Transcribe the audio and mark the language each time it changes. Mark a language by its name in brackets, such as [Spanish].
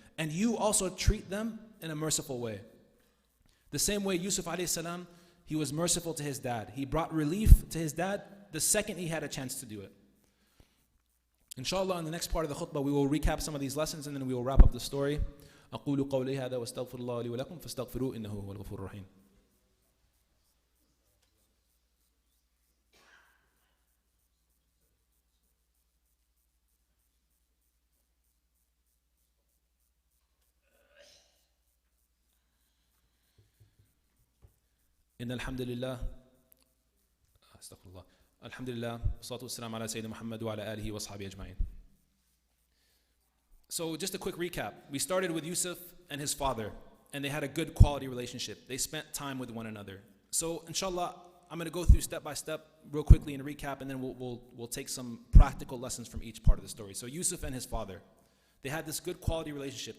[English] And you also treat them in a merciful way. The same way Yusuf alayhi salam, he was merciful to his dad. He brought relief to his dad the second he had a chance to do it. Inshallah, in the next part of the khutbah, we will recap some of these lessons and then we will wrap up the story. [Arabic] أقول قولي هذا واستغفر الله لي ولكم فاستغفروه إنه هو الغفور الرحيم. إن الحمد لله استغفر الله الحمد لله والصلاة والسلام على سيدنا محمد وعلى آله وصحبه أجمعين. [English] So just a quick recap. We started with Yusuf and his father, and they had a good quality relationship. They spent time with one another. So inshallah, I'm going to go through step by step real quickly and recap, and then we'll take some practical lessons from each part of the story. So Yusuf and his father, they had this good quality relationship.